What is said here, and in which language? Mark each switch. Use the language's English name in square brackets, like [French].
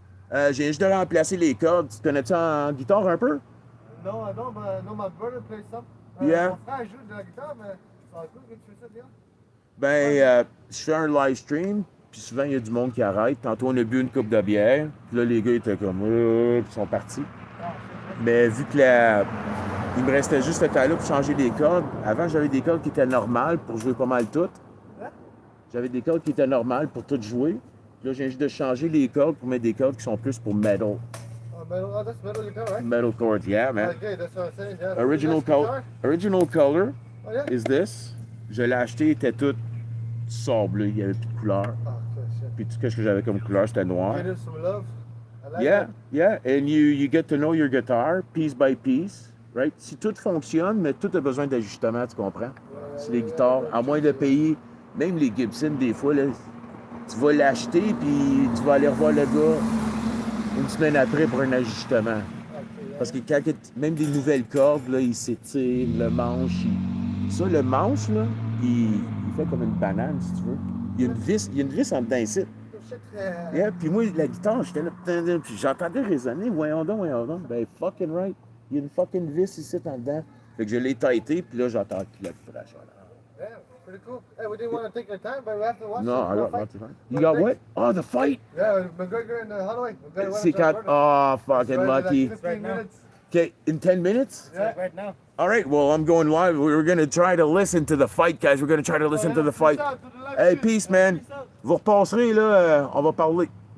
[French] Je viens juste de remplacer les cordes. Tu connais-tu en guitare un peu? [English] No, I don't, but no, my brother plays some. Yeah. [French] Mon frère joue de la guitare, mais ça va cool que tu fais ça bien. Ben, je fais un live stream, puis souvent il y a du monde qui arrête. Tantôt on a bu une coupe de bière, puis là les gars étaient comme, puis ils sont partis. Mais vu que il me restait juste le temps-là pour changer des cordes. Avant, j'avais des cordes qui étaient normales pour jouer pas mal toutes. J'avais des cordes qui étaient normales pour tout jouer. Puis là, j'ai juste de changer les cordes pour mettre des cordes qui sont plus pour metal. [English] Oh, metal, oh, that's metal guitar, right? Metal chords, yeah, man. Okay, that's what I'm saying. Yeah. Original color Oh, yeah? is this. [French] Je l'ai acheté, il était tout sablé, il n'y avait plus de couleur. [English] Oh, okay, shit. [French] Puis tout ce que j'avais comme couleur, c'était noir. [English] Give it some love. I like Yeah, that. yeah, and you get to know your guitar piece by piece, right? [French] Si tout fonctionne, mais tout a besoin d'ajustement, tu comprends? C'est les guitares, à moins de payer, même les Gibson, des fois, là, tu vas l'acheter, puis tu vas aller revoir le gars une semaine après pour un ajustement. Parce que quand même des nouvelles cordes, là, ils s'étirent, le manche, ça, le manche, là, il fait comme une banane, si tu veux. Il y a une vis en dedans ici. Yeah, puis moi, la guitare, j'étais là, puis j'entendais résonner, voyons donc. Ben, [English] fucking right. [French] Il y a une fucking vis ici en dedans. Fait que je l'ai tighté, puis là, j'entends le crash. [English] Yeah, pretty cool. Hey, we didn't want to take your time, but we have to watch No, I got fight. lots of time. You got what? Oh, the fight? Yeah, McGregor and Holloway. [French] C'est quand? [English] Oh, fucking lucky. Like 15 minutes. Okay, in 10 minutes? Yeah. Right now. All right, well, I'm going live. We're going to try to listen to the fight, guys. We're going to try to listen to the fight. Hey, peace, man. [French] Vous repasserez, là, on va parler.